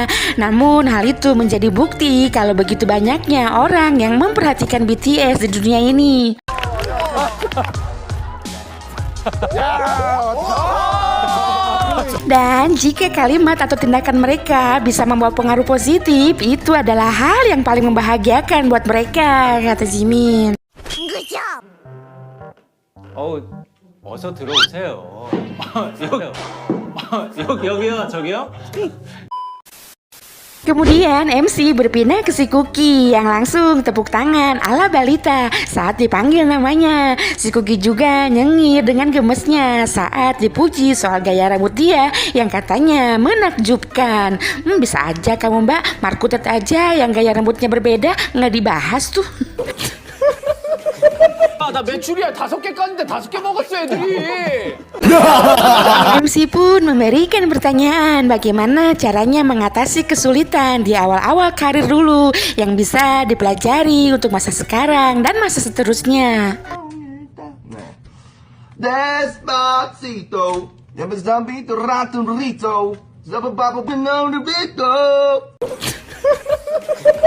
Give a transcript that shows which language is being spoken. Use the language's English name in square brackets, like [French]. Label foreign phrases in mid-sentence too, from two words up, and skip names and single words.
[Indonesian] Namun hal itu menjadi bukti kalau begitu banyaknya orang yang memperhatikan BTS di dunia ini. Dan jika kalimat atau tindakan mereka bisa membawa pengaruh positif, itu adalah hal yang paling membahagiakan buat mereka, kata Jimin. [Korean] 어서 들어오세요. 여기요, 저기요. [Indonesian] Kemudian MC berpindah ke si Cookie yang langsung tepuk tangan ala balita saat dipanggil namanya. Si Cookie juga nyengir dengan gemesnya saat dipuji soal gaya rambut dia yang katanya menakjubkan. Bisa aja kamu mbak, Markutet aja yang gaya rambutnya berbeda nggak dibahas tuh. [Korean] 나 메추리알 5개 깠는데 5개 먹었어 애들이. [Indonesian] MC pun memberikan pertanyaan bagaimana caranya mengatasi kesulitan di awal-awal karir dulu yang bisa dipelajari untuk masa sekarang dan masa seterusnya. Despacito, Despacito, rato un rito, Zabababo,